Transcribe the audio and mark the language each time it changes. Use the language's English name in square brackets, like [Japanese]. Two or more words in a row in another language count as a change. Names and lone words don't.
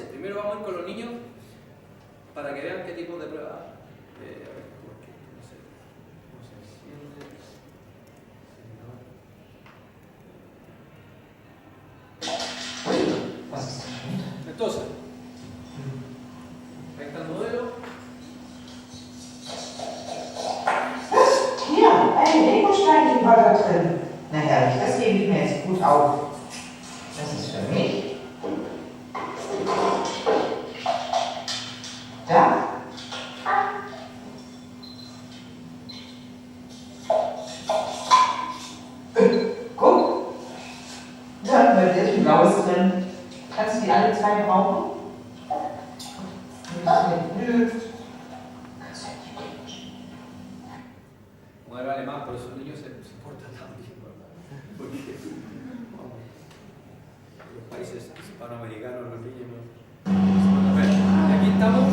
[Spanish] Primero vamos a ir con los niños para que vean qué tipo de prueba. Entonces, ahí está el modelo. [German] Hier, ein Legostein war da drin. herrlich, das hebe ich mir jetzt gut auf. Das ist für mich. Da. Guck. Da, bei dir ist ein blaues drin. Kannst du die alle zwei brauchen? Nö. [Spanish] Como era alemán, por eso los niños se portan tan bien, ¿verdad? Porque los países hispanoamericanos, los niños no. Bueno, y aquí estamos.